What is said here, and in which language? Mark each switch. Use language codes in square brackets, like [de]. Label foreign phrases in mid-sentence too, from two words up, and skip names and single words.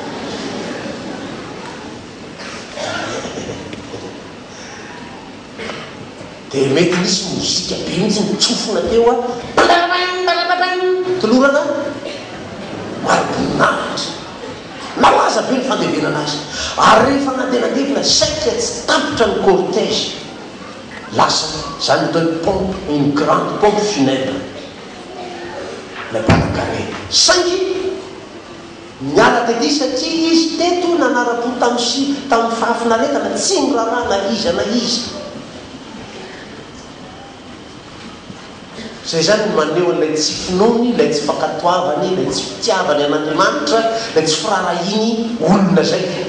[mg] dia mety misy mozika be mihitsy mitsofona teo a tolorana maroboninahitra malaza be ny fandevenana azy ary rehefa nandenandevina saika tsy tapitra ny cortège lasa zany atao pompe [fr] une grande pompe funèbre [mg] lay mpanan-karena saingy miala tety satria izy teto nanara-po tamin'ny fahafinaretana tsy nirarana izy na izy zay zany maneho an'ilay tsy finony lay tsy fankatoavany lay tsy fitiavany an'Andriamanitra lay tsy firarahiny olona zay